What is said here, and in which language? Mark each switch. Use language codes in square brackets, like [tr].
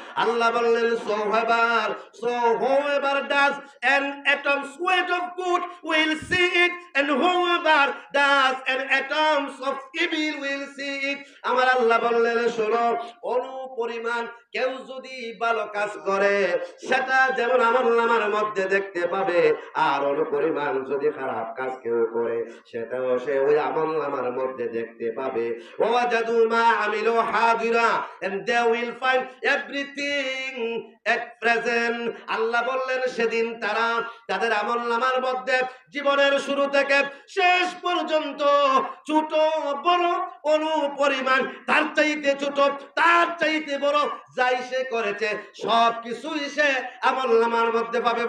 [bn] আল্লাহ বললেন [en] so whoever does an atom's weight of good will see it and whoever does an atom's of evil will see it। [bn] আমার আল্লাহ বললেন শোনো অনু পরিমাণ কেউ যদি ভালো কাজ করে সেটা যেমন আমলনামার মধ্যে দেখতে পাবে, আর অনু পরিমাণ যদি খারাপ কাজ কেউ করে সেটাও সে ওই আমলনামার মধ্যে দেখতে পাবে। [ar] ওয়াজাদু মা আমিলু হাদিরা [en] and they will find everything at present। [bn] আল্লাহ বললেন সেদিন তারা তাদের আমলনামার মধ্যে জীবনের শুরু থেকে শেষ পর্যন্ত ছোট বড় অনু পরিমাণ তার চাইতে ছোট তার চাইতে বড় যাই সে করেছে সব কিছুই সে আমলনামার মধ্যে পাবে।